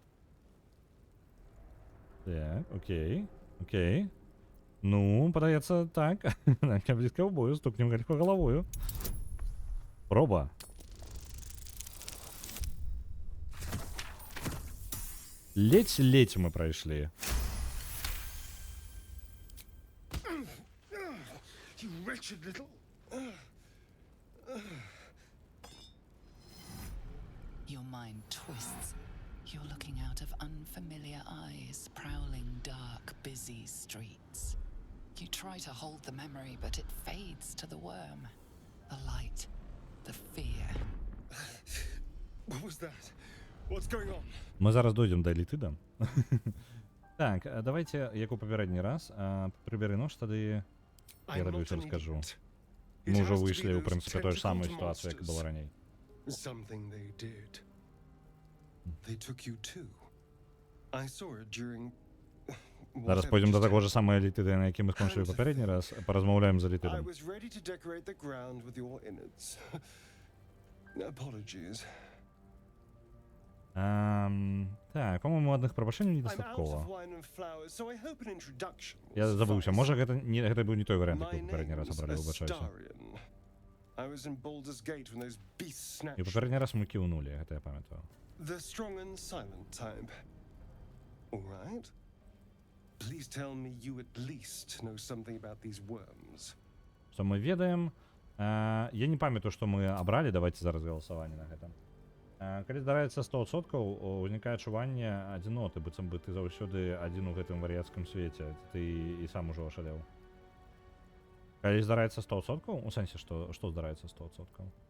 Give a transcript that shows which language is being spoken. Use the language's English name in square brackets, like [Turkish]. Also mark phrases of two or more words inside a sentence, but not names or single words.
[Belarusian] Так, окей, окей. Ну, падаецца так. Атака блізкага бою, стукнем эльфа галавою. Проба. Ледь мы прайшлі. [English] You wretched little... Your mind twists. You're looking out of unfamiliar eyes, prowling dark, busy streets. You try to hold the memory, but it fades to the worm. The light, the fear. What was that? What's going on? [Belarusian] Мы зараз дойдем да элітыда. Так, давайте, як у папярэдні раз, прыбяры нож, тады я табе ўсё раскажу. Мы ўжо выйшлі, ў прынцыпе, той ж самую сітуацыю, як была раней. [English] Something they did. They took you too. I saw it during... [Belarusian] Зараз пойдем до таго ж самого элітыда, на якім мы скончылі папярэдні раз, паразмаўляем з [English] I [Belarusian] элітыдам. [English] was ready to decorate the ground with your innards. Apologies. [Belarusian] Так, по-моему, адных прабачэнняў [English] I'm out [Belarusian] недастаткова. [English] of wine and flowers, so I hope an introduction will [Belarusian] Я забыўся, [English] suffice. [Belarusian] можа гэта быў не той варыянт, [English] My [Belarusian] які папярэдні раз [English] name's [Belarusian] абралі, выбачаюся. [English] Astarion. I was in Baldur's Gate when those beasts [Belarusian] І [English] snatched [Belarusian] папярэдні раз мы кіўнулі, гэта я памятаю. [English] the strong and silent type. All right. Please tell me you at least know something about these worms. [Belarusian] Што мы ведаем. Я не памятаю, што мы абралі, давайте зараз галасаванне на гэта. Калі здараецца 100%, узнікае адчуванне адзіноты, быццам бы ты заўсёды адзін у гэтым вар'яцкім свеце, ты і сам ужо ашалеў. Калі здараецца 100%, у сэнсе, што здараецца 100%?